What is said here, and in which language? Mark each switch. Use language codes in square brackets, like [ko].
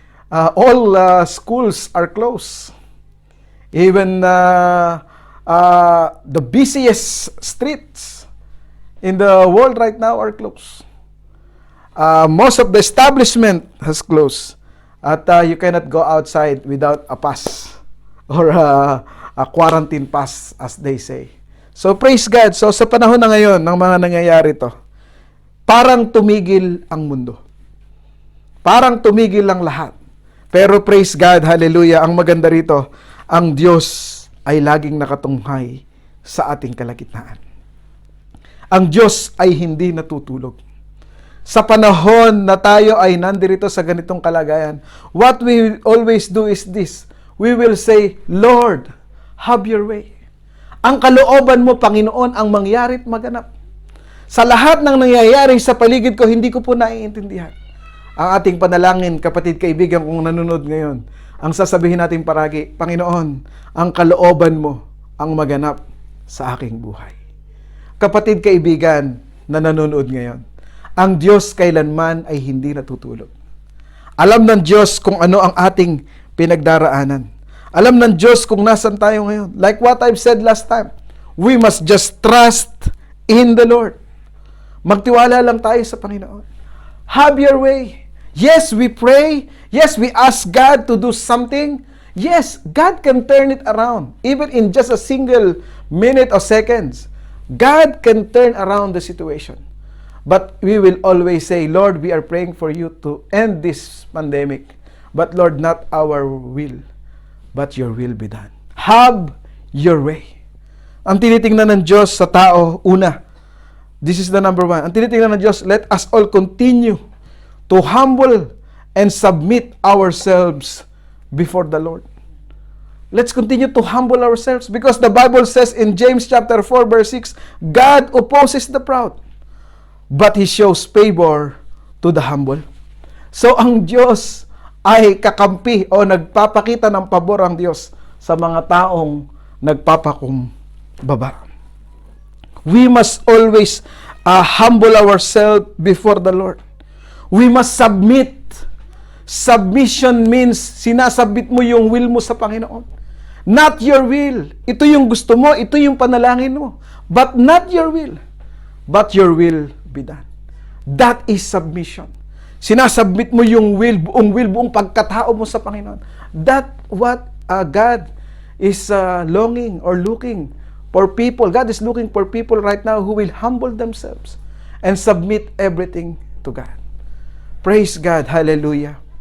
[en] All schools are closed. Even the busiest streets in the world right now are closed. Most of the establishment has closed. At you cannot go outside without a pass or a quarantine pass, as they say. So praise God. [tl] So sa panahon na ngayon ng mga nangyayari to, parang tumigil ang mundo. Parang tumigil lang lahat. Pero [en] praise God, hallelujah, [tl] ang maganda rito, ang Diyos ay laging nakatunghay sa ating kalagitnaan. Ang Diyos ay hindi natutulog. Sa panahon na tayo ay nandirito sa ganitong kalagayan, [en] what we always do is this. We will say, Lord, have your way. [tl] Ang kalooban mo, Panginoon, ang mangyarit maganap. Sa lahat ng nangyayari sa paligid ko, hindi ko po naiintindihan. Ang ating panalangin, kapatid, kaibigan kong nanonood ngayon, ang sasabihin natin paragi, Panginoon, ang kalooban mo ang maganap sa aking buhay. Kapatid, kaibigan na nanonood ngayon, ang Diyos kailanman ay hindi natutulog. Alam ng Diyos kung ano ang ating pinagdaraanan. Alam ng Diyos kung nasan tayo ngayon. [en] Like what I've said last time, we must just trust in the Lord. [tl] Magtiwala lang tayo sa Panginoon. [en] Have your way. Yes, we pray. Yes, we ask God to do something. Yes, God can turn it around. Even in just a single minute or seconds, God can turn around the situation. But we will always say, Lord, we are praying for you to end this pandemic. But Lord, not our will, but your will be done. Have your way. [tl] Ang tinitingnan ng Diyos sa tao, una, [en] this is the number one. [tl] Ang tinitingnan ng Diyos, [en] let us all continue to humble and submit ourselves before the Lord. Let's continue to humble ourselves because the Bible says in James chapter 4 verse 6, God opposes the proud, but He shows favor to the humble. [tl] So, ang Diyos ay kakampi o nagpapakita ng pabor ang Diyos sa mga taong nagpapakumbaba. [en] We must always humble ourselves before the Lord. We must submit. Submission means [tl] sinasabit mo yung will mo sa Panginoon. [en] Not your will. [tl] Ito yung gusto mo, ito yung panalangin mo. [en] But not your will, but your will be done. That is submission. [tl] Sinasubmit mo yung buong pagkatao mo sa Panginoon. [en] That what God is longing or looking for people. God is looking for people right now who will humble themselves and submit everything to God. Praise God. Hallelujah.